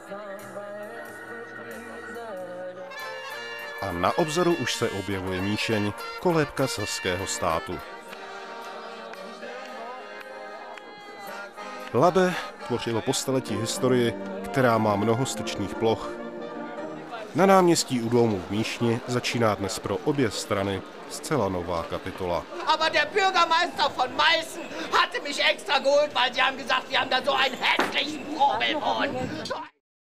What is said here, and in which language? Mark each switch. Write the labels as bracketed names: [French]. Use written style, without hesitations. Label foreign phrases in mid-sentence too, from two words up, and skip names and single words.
[Czech] A na obzoru už se objevuje míšeň, kolébka saského státu. Labe tvořilo po staletí historii, která má mnoho styčných ploch. Na náměstí u domu v Míšni začíná dnes pro obě strany zcela nová kapitola. [German] Aber der Bürgermeister von Meißen hatte mich extra geholt, weil sie haben gesagt, sie haben da so einen hässlichen Vogelmond.